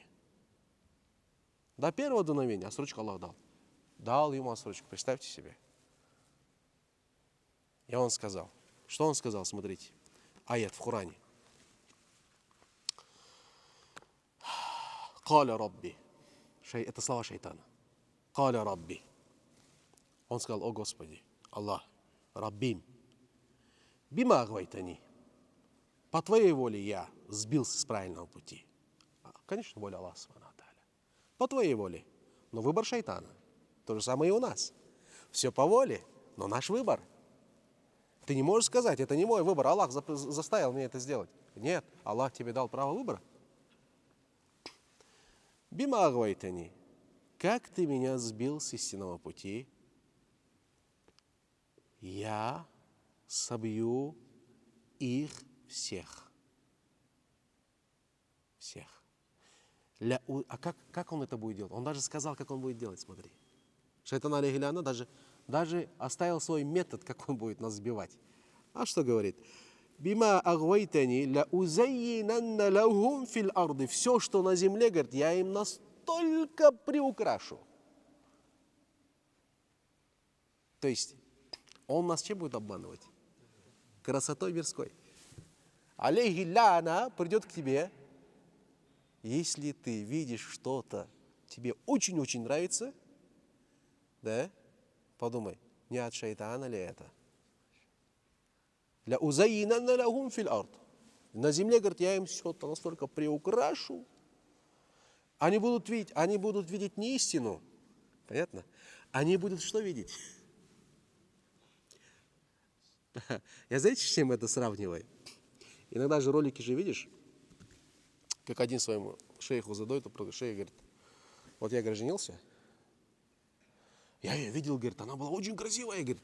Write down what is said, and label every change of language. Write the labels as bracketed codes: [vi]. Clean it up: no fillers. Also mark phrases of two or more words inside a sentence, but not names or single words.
[ru] До первого дуновения отсрочку Аллах дал. Дал ему отсрочку, представьте себе. И он сказал. Что он сказал, смотрите. Аят в Коране. [ar] قال ربي. [ru] Это слова шайтана. [ar] قال ربي. [ru] Он сказал: о Господи, Аллах, Раббим, [ar] بما أغويتني. [ru] По твоей воле я сбился с правильного пути. Конечно, воля [ar] الله سبحانه وتعالى. [ru] По твоей воле. Но выбор шайтана. То же самое и у нас. Все по воле, но наш выбор. Ты не можешь сказать: это не мой выбор, Аллах заставил меня это сделать. Нет, Аллах тебе дал право выбора. [ar] بما أغويتني. [ru] Как ты меня сбил с истинного пути, я собью их всех. Всех. А как он это будет делать? Он даже сказал, как он будет делать, смотри. Шайтан алейхиляна даже оставил свой метод, как он будет нас сбивать. А что говорит? [ar] بما أغويتني لأزينن لهم في الأرض. [ru] Все, что на земле, говорит, я им настолько приукрашу. То есть он нас чем будет обманывать? Красотой мирской. Алейхиляна придет к тебе, если ты видишь что-то, тебе очень-очень нравится, да, подумай, не от шайтана ли это? [ar] لأزينن لهم في الأرض. [ru] На земле, говорит, я им все-то настолько приукрашу. Они будут видеть не истину, понятно? Они будут что видеть? Я знаете, с чем это сравниваю? Иногда же ролики же видишь, как один своему шейху задает вопрос, шейх говорит: вот я, говорит, женился, я ее видел, говорит, она была очень красивая, говорит.